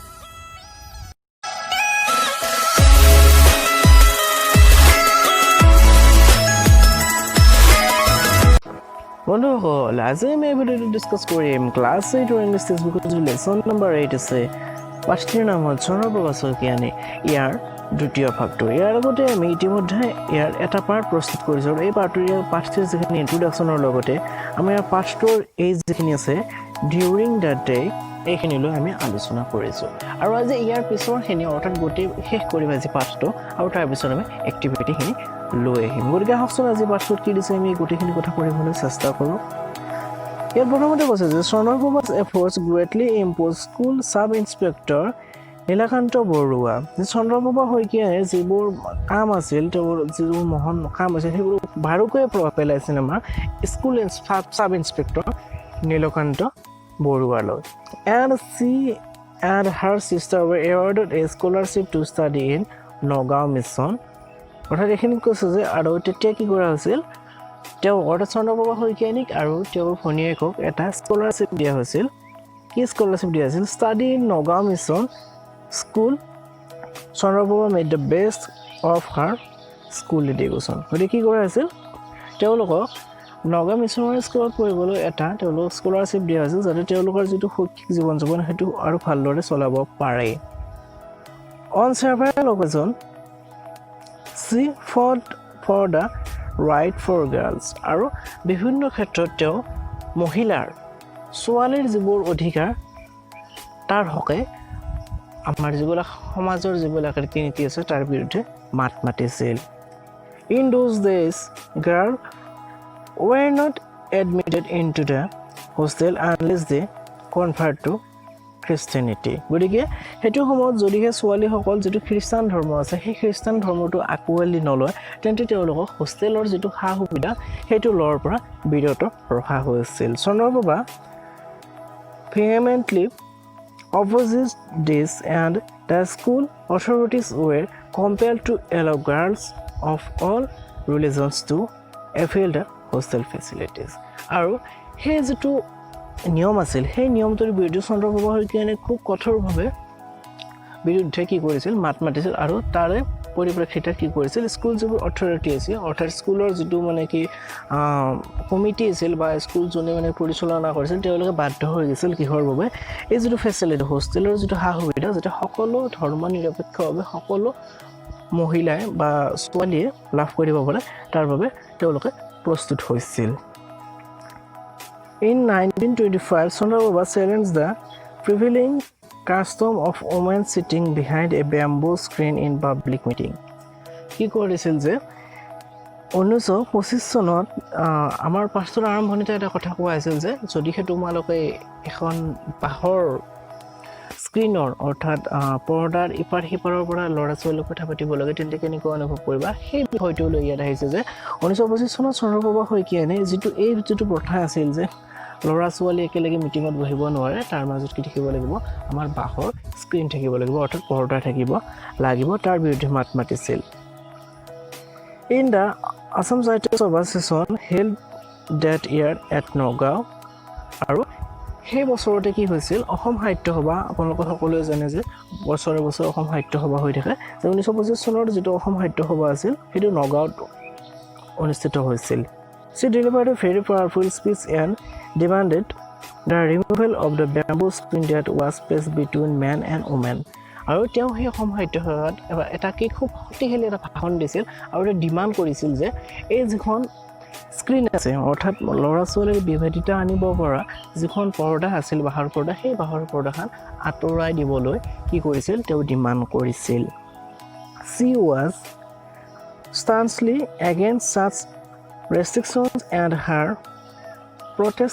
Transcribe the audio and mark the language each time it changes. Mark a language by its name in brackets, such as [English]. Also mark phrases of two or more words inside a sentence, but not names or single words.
[Assamese] বন্ধুসকল আজি আমি এই ভিডিঅ'টো ডিছকাছ কৰিম [English] class 8 English textbookৰ [Assamese] যি [English] lesson number 8 [Assamese] আছে পাঠটিৰ নাম হ'ল চন্দ্ৰপ্ৰভা শইকীয়ানী ইয়াৰ দ্বিতীয় ভাগটো ইয়াৰ আগতে আমি ইতিমধ্যে ইয়াৰ এটা পাৰ্ট প্ৰস্তুত কৰিছোঁ এই পাঠটিৰ যিখিনি ইন্ট্ৰোডাকচনৰ লগতে আমি ইয়াৰ পাঠটোৰ এই যিখিনি আছে [English] during the day [Assamese] এইখিনিলৈ আমি আলোচনা কৰিছোঁ আৰু আজি ইয়াৰ পিছৰখিনি অৰ্থাৎ গোটেই শেষ কৰিম আজি পাঠটো আৰু তাৰপিছত আমি এক্টিভিটিখিনি লৈ আহিম গতিকে আহকচোন আজি পাঠটোত কি দিছে আমি গোটেইখিনি কথা পঢ়িবলৈ চেষ্টা কৰোঁ ইয়াত প্ৰথমতে কৈছে যে চন্দ্ৰপ্ৰভা's [English] efforts greatly improved school sub inspector [Assamese] নীলকান্ত বৰুৱা চন্দ্ৰপ্ৰভা শইকীয়াৰ যিবোৰ কাম আছিল তেওঁৰ যিবোৰ মহান কাম আছিল সেইবোৰ ভালকৈ প্ৰভাৱ পেলাইছিল আমাৰ স্কুল [English] sub inspector নীলকান্ত বৰুৱালৈ and she and her sister were awarded a scholarship to study in নগাঁও মিছন [Assamese] অৰ্থাৎ এইখিনি কৈছে যে আৰু তেতিয়া কি কৰা হৈছিল তেওঁ অৰ্থাৎ চন্দ্ৰপ্ৰভা শইকীয়ানীক আৰু তেওঁৰ ভনীয়েকক এটা স্কলাৰশ্বিপ দিয়া হৈছিল কি স্কলাৰশ্বিপ দিয়া হৈছিল [English] study in Nagaon Mission School Chandraprabha made the best of her school education [Assamese] গতিকে কি কৰা হৈছিল তেওঁলোকক নগাঁও মিছনৰ স্কুলত পঢ়িবলৈ এটা তেওঁলোকক স্কলাৰশ্বিপ দিয়া হৈছিল যাতে তেওঁলোকৰ যিটো শৈক্ষিক জীৱন যাপন সেইটো আৰু ভালদৰে চলাব পাৰে [English] অন several occasions she fought for the right for girls [Assamese] আৰু বিভিন্ন ক্ষেত্ৰত তেওঁ মহিলাৰ ছোৱালীৰ যিবোৰ অধিকাৰ তাৰ হকে আমাৰ যিবিলাক সমাজৰ যিবিলাক ৰীতি-নীতি আছে তাৰ বিৰুদ্ধে মাত মাতিছিল [English] in those days girls were not admitted into the hostel unless they convert to Christianity [Assamese] গতিকে হেতু সময়ত যদিহে ছোৱালীসকল যেটো খ্ৰীষ্টান ধৰ্ম আছে সেই খ্ৰীষ্টান ধৰ্মটো আকোৱালি নলয় তেন্তে তেওঁলোকক হোষ্টেলৰ যেটো সা সুবিধা হেতু লৰ পৰা বিৰত ৰখা হৈছিল চন্দ্ৰপ্ৰভা [English] vehemently opposed this and the school authorities were compelled to allow girls of all religions to avail the hostel facilities [Assamese] আৰু সেই যেটো নিয়ম আছিল সেই নিয়মটোৰ বিৰুদ্ধে চন্দ্ৰপ্ৰভা শইকীয়ানে খুব কঠোৰভাৱে বিৰুদ্ধে কি কৰিছিল মাত মাতিছিল আৰু তাৰে পৰিপ্ৰেক্ষিতত কি কৰিছিল স্কুল যিবোৰ অথৰিটি আছিল অৰ্থাৎ স্কুলৰ যেটো মানে কি কমিটি আছিল বা স্কুল জনে মানে পৰিচালনা কৰিছিল তেওঁলোকে বাধ্য হৈ গৈছিল কিহৰ বাবে এই যেটো [English] facility hostelৰ [Assamese] যেটো সা সুবিধা যেটা সকলো ধৰ্ম নিৰপেক্ষভাৱে সকলো মহিলাই বা ছোৱালীয়ে লাভ কৰিব পাৰে তাৰ বাবে তেওঁলোকে প্ৰস্তুত হৈছিল [English] In 1925, Chandraprabha challenged the prevailing custom of women sitting behind a bamboo screen in public meeting. [Assamese] কি কৰিছিল যে 1925 চনত আমাৰ পাঠৰ আৰম্ভণিতে এটা কথা কোৱা আছিল যে যদিহে তোমালোকে এখন বাঁহৰ স্ক্ৰিনৰ অৰ্থাৎ পৰ্দাৰ ইপাৰ সিপাৰৰ পৰা ল'ৰা ছোৱালীৰ কথা পাতিব লাগে তেন্তে কেনেকৈ অনুভৱ কৰিবা সেই বিষয়টো লৈ ইয়াত আহিছে যে 1925 চনত চন্দ্ৰপ্ৰভা শইকীয়ানে যিটো প্ৰথা আছিল যে ল'ৰা ছোৱালী একেলগে মিটিঙত বহিব নোৱাৰে তাৰ মাজত কি থাকিব লাগিব আমাৰ বাঁহৰ স্ক্ৰিন থাকিব লাগিব অৰ্থাৎ পৰ্দা থাকিব লাগিব তাৰ বিৰুদ্ধে মাত মাতিছিল [English] In the [Assamese] Assam Writers Association [English] held that year at [Assamese] নগাঁও আৰু সেই বছৰতে কি হৈছিল অসম সাহিত্য সভা আপোনালোকৰ সকলোৱে জানে যে বছৰে বছৰে অসম সাহিত্য সভা হৈ থাকে 1925 চনৰ যেটো অসম সাহিত্য সভা আছিল সেইটো নগাঁৱত অনুষ্ঠিত হৈছিল [English] She delivered a very powerful speech and demanded the removal of the bamboo screen that was placed between men and women. [Assamese] আৰু তেওঁ সেই অসম সাহিত্য সভাত এটা কি খুব শক্তিশালী এটা ভাষণ দিছিল আৰু এটা ডিমান্ড কৰিছিল যে এই যিখন স্ক্ৰিন আছে অৰ্থাৎ ল'ৰা ছোৱালীৰ বিভেদিতা আনিব পৰা যিখন পৰ্দা আছিল বাঁহৰ পৰ্দা সেই বাঁহৰ পৰ্দাখন আঁতৰাই দিবলৈ কি কৰিছিল তেওঁ ডিমান্ড কৰিছিল [English] She was staunchly against such restrictions and her protest